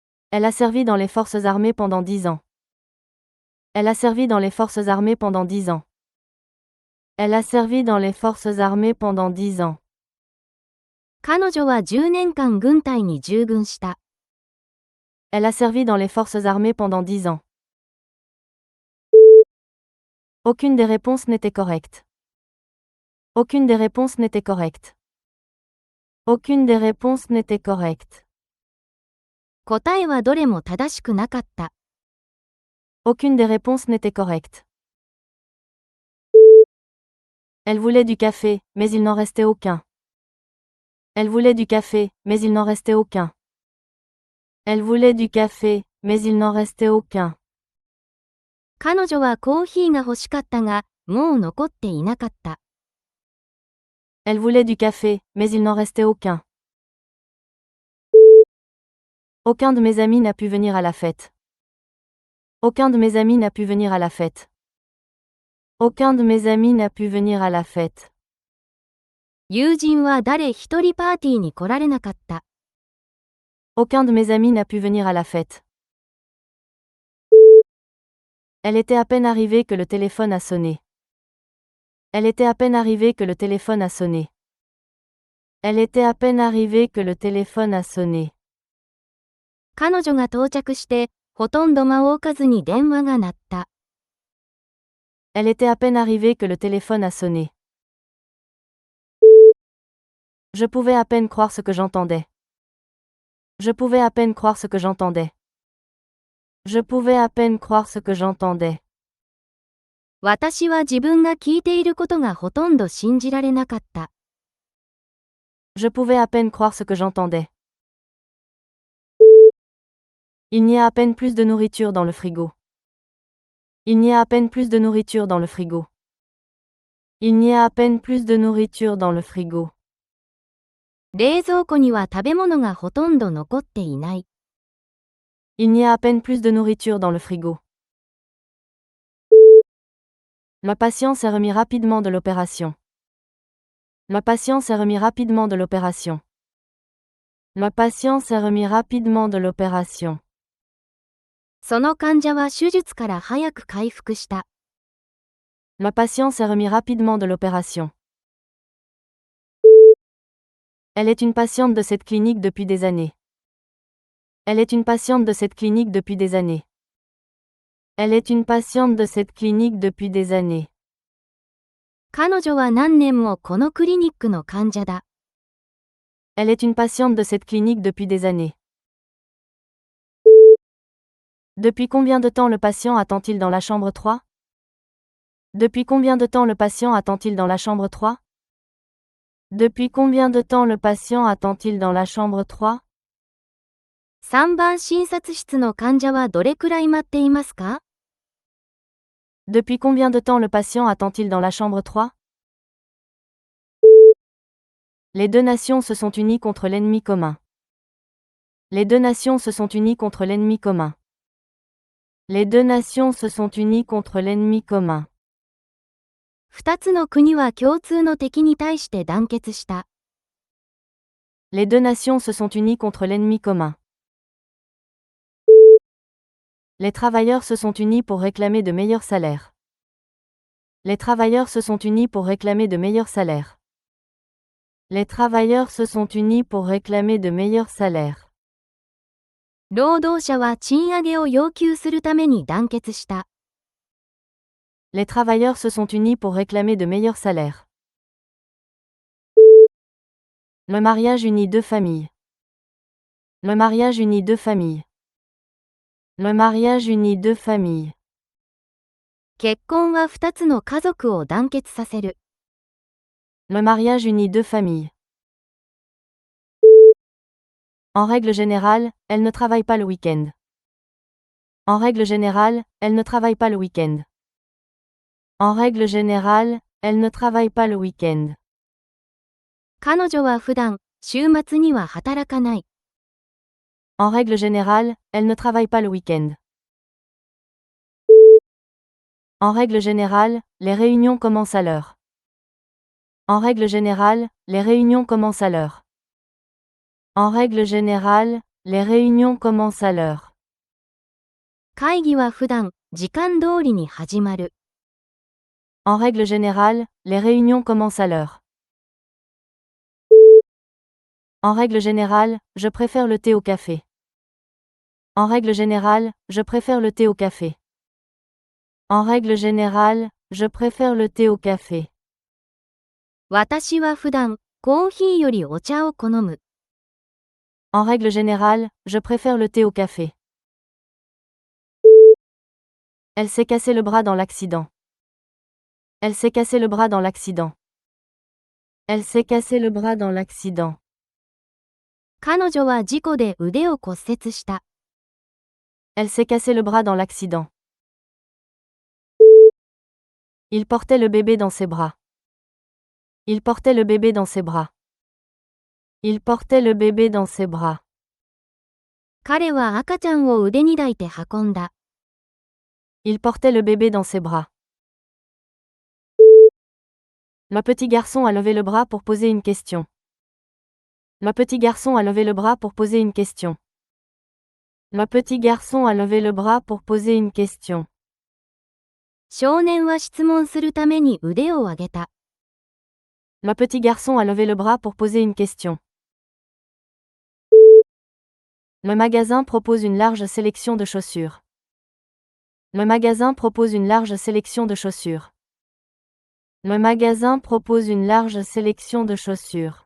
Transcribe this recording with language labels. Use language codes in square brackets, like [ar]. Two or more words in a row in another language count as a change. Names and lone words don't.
[fr] Elle a servi dans les forces armées pendant 10 ans. Elle a servi dans les forces armées pendant 10 ans. Elle a servi dans les forces armées pendant 10 ans. [ja] 彼女は10年間軍隊に従軍した。 [fr] Elle a servi dans les forces armées pendant 10 ans. Aucune des réponses n'était correcte. Aucune des réponses n'était correcte. Aucune des réponses n'était correcte. [ja] 答えはどれも正しくなかった。 [fr] Aucune des réponses n'était correcte. Elle voulait du café, mais il n'en restait aucun. Elle voulait du café, mais il n'en restait aucun. Elle voulait du café, mais il n'en restait aucun. [ja] 彼女はコーヒーが欲しかったが、もう残っていなかった。 [fr] Elle voulait du café, mais il n'en restait aucun. Aucun de mes amis n'a pu venir à la fête. Aucun de mes amis n'a pu venir à la fête. Aucun de mes amis n'a pu venir à la fête. [ja] 友人は誰一人パーティーに来られなかった。 [fr] Aucun de mes amis n'a pu venir à la fête. Elle était à peine arrivée que le téléphone a sonné. Elle était à peine arrivée que le téléphone a sonné. Elle était à peine arrivée que le téléphone a sonné. [ja] 彼女が到着して、ほとんど間を置かずに電話が鳴った。 [fr] Elle était à peine arrivée que le téléphone a sonné. Je pouvais à peine croire ce que j'entendais. Je pouvais à peine croire ce que j'entendais. Je pouvais à peine croire ce que j'entendais. [ja] 私は自分が聞いていることがほとんど信じられなかった。 [fr] Je pouvais à peine croire ce que j'entendais. Il n'y a à peine plus de nourriture dans le frigo. Il n'y a à peine plus de nourriture dans le frigo. Il n'y a à peine plus de nourriture dans le frigo. [ja] 冷蔵庫には食べ物がほとんど残っていない。 [fr] Il n'y a à peine plus de nourriture dans le frigo. Le patient s'est remis rapidement de l'opération. Le patient s'est remis rapidement de l'opération. Le patient s'est remis rapidement de l'opération. [ja] その患者は手術から早く回復した。 [fr] Le patient s'est remis rapidement de l'opération. Elle est une patiente de cette clinique depuis des années. Elle est une patiente de cette clinique depuis des années. Elle est une patiente de cette clinique depuis des années. [ja] 彼女は何年もこのクリニックの患者だ。 [fr] Elle est une patiente de cette clinique depuis des années. Depuis combien de temps le patient attend-il dans la chambre 3? Depuis combien de temps le patient attend-il dans la chambre 3? Depuis combien de temps le patient attend-il dans la chambre 3? [ja] 3 番診察室の患者はどれくらい待っていますか？ [fr] Depuis combien de temps le patient attend-il dans la chambre 3? Les deux nations se sont unies contre l'ennemi commun. Les deux nations se sont unies contre l'ennemi commun. Les deux nations se sont unies contre l'ennemi commun. [ja] 2 つの国は共通の敵に対して団結した。 [fr] Les deux nations se sont unies contre l'ennemi commun. Les travailleurs se sont unis pour réclamer de meilleurs salaires. Les travailleurs se sont unis pour réclamer de meilleurs salaires. Les travailleurs se sont unis pour réclamer de meilleurs salaires. [ja] 労働者は賃上げを要求するために団結した。 [fr] Les travailleurs se sont unis pour réclamer de meilleurs salaires. Le mariage unit deux familles. Le mariage unit deux familles. Le mariage unit deux familles. [ja] 結婚は2つの家族を団結させる。 [fr] Le mariage unit deux familles. En règle générale, elle ne travaille pas le week-end. En règle générale, elle ne travaille pas le week-end. En règle générale, elle ne travaille pas le week-end. [ja] 彼女は普段、週末には働かない。 [fr] En règle générale, elle ne travaille pas le week-end. En règle générale, les réunions commencent à l'heure. En règle générale, les réunions commencent à l'heure. En règle générale, Les réunions commencent à l'heure. [ja] 会議は普段、時間通りに始まる。 [fr] En règle générale, les réunions commencent à l'heure. En règle générale, je préfère le thé au café. En règle générale, je préfère le thé au café. En règle générale, je préfère le thé au café. [ja] 私は普段、コーヒーよりお茶を好む。 [fr] En règle générale, je préfère le thé au café. Elle s'est cassé le bras dans l'accident. Elle s'est cassé le bras dans l'accident. Elle s'est cassé le bras dans l'accident. [ja] 彼女は事故で腕を骨折した。 [fr] Elle s'est cassé le bras dans l'accident. Il portait le bébé dans ses bras. Il portait le bébé dans ses bras. Il portait le bébé dans ses bras. [ja] 彼は赤ちゃんを腕に抱いて運んだ。 [fr] Il portait le bébé dans ses bras. Le petit garçon a levé le bras pour poser une question. Le petit garçon a levé le bras pour poser une question. Le petit garçon a levé le bras pour poser une question. [ja] 少年は質問するために腕を上げた。 [fr] Le petit garçon a levé le bras pour poser une question. Le magasin propose une large sélection de chaussures. Le magasin propose une large sélection de chaussures. Le magasin propose une large sélection de chaussures.